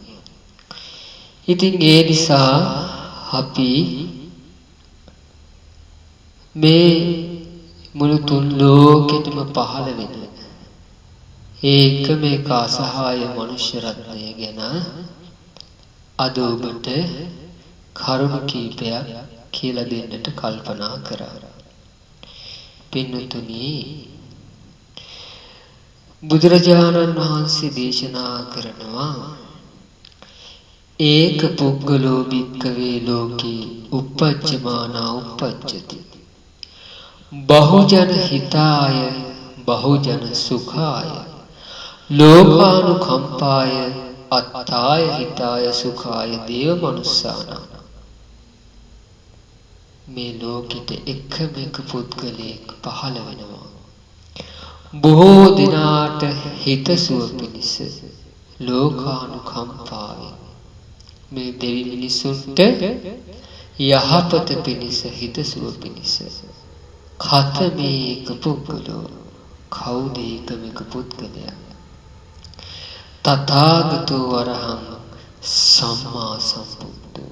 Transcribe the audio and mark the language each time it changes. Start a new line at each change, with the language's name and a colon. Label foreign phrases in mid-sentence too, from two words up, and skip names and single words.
Sinhala: ඉතින් ඒ නිසා අපි මේ මුළු තුන් ලෝකෙටම පහළ වෙන ඒකම එක අසහාය මනුෂ්‍ය රත්නය ගැන අද ඔබට කරුණු කීපයක් කියලා දෙන්නට කල්පනා කරා. පින්තුනි, බුදුරජාණන් වහන්සේ දේශනා කරනවා
Pali: ඒක පුද්ගලෝ භික්ඛවේ ලෝකේ uppajjamana uppajjati බහුජන හිතාය බහුජන සුඛාය ලෝකානුකම්පාය අත්තාය හිතාය සුඛාය දේව මනුස්සාන.
Sinhala: මේ ලෝකෙට එකම එක පුද්ගලයෙක් පහළ වෙනවා බොහෝ දිනාට හිතසුව පිණිස ලෝකානුකම්පාවෙන් මේ දෙවි මිනිසුන්ට යහපත පිණිස හිතසුව පිණිස
Pali: කතමේ එක පුද්ගලෝ
Sinhala: කවුද එකම එක පුද්ගලයා
Pali: තථාගතෝ වරහං සම්මා සම්බුද්ධෝ.